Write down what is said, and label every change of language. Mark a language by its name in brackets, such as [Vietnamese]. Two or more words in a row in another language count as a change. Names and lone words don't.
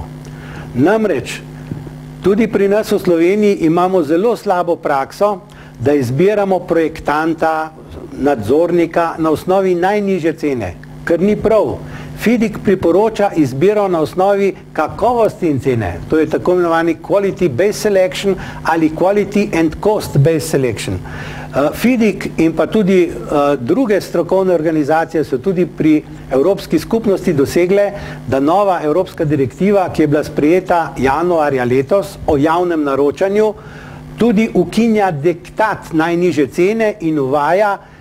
[Slovenian] Namreč, tudi pri nas v Sloveniji imamo zelo slabo prakso, da izbiramo projektanta, nadzornika na osnovi najnižje cene, kar ni prav. FIDIC priporoča izbiro na osnovi kakovosti in cene. To je tako imenovani [English] Quality Based Selection [Slovenian] ali [English] Quality and Cost Based Selection. [Slovenian] FIDIC in pa tudi druge strokovne organizacije so tudi pri Evropski skupnosti dosegle, da nova evropska direktiva, ki je bila sprejeta januarja letos o javnem naročanju, tudi ukinja diktat najnižje cene in uvaja